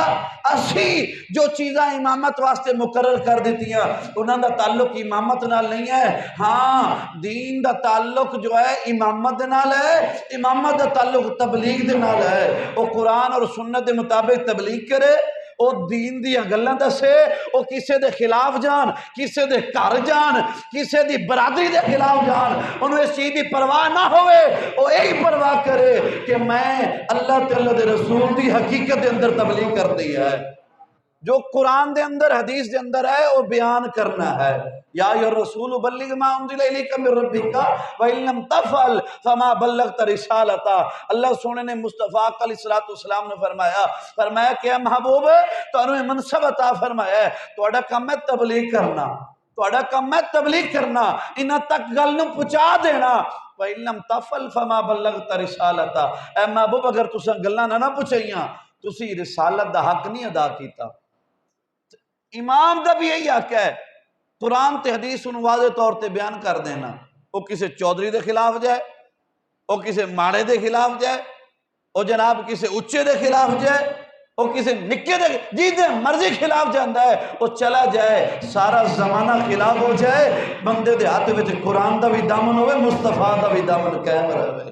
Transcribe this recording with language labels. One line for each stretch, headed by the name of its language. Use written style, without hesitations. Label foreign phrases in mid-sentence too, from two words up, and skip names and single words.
Punjabi: اسی جو چیزاں امامت واسطے مقرر کر دیتی ہیں انہاں دا تعلق امامت نال نہیں ہے۔ ہاں دین دا تعلق جو ہے امامت دے نال ہے، امامت دا تعلق تبلیغ دے نال ہے۔ وہ قرآن اور سنت دے مطابق تبلیغ کرے، او دین دی گلاں دسے، او کسے دے خلاف جان، کسے دے گھر جان، کسے دی برادری دے خلاف جان، انہوں اس چیز دی پرواہ نہ ہوئے، او یہی پرواہ کرے کہ میں اللہ تعالیٰ دے رسول دی حقیقت دے اندر تبلیغ کر دی ہے، جو قرآن دے اندر حدیث دے اندر ہے وہ بیان کرنا ہے۔
Arabic: یا ایھا الرسول بلغ ما انزل الیک من ربک وان لم تفعل فما بلغت رسالتہ۔
Punjabi: اللہ سونے نے مصطفیٰ علیہ السلام نے فرمایا کہ اے محبوب تانوں منصب عطا فرمایا ہے، تہاڈا کام ہے تبلیغ کرنا، تہاڈا کام ہے تبلیغ کرنا، انہاں تک گل نوں پہنچا دینا۔
Arabic: وان لم تفعل فما بلغت رسالتہ،
Punjabi: اے محبوب اگر تساں گلاں نہ پہنچائیاں تسی رسالت دا حق نہیں ادا کیتا۔ امام دا بھی یہی حق ہے، قرآن تے حدیث ان واضح طور تے بیان کر دینا۔ وہ کسی چودھری دے خلاف جائے، وہ کسی ماڑے دے خلاف جائے، وہ جناب کسی اچے دے خلاف جائے، وہ کسی نکے دے جی دے مرضی خلاف جاندہ ہے، وہ چلا جائے سارا زمانہ خلاف ہو جائے، بندے دے ہاتھ وچ قرآن دا بھی دامن ہوئے، مصطفیٰ دا بھی دامن قائم رہے۔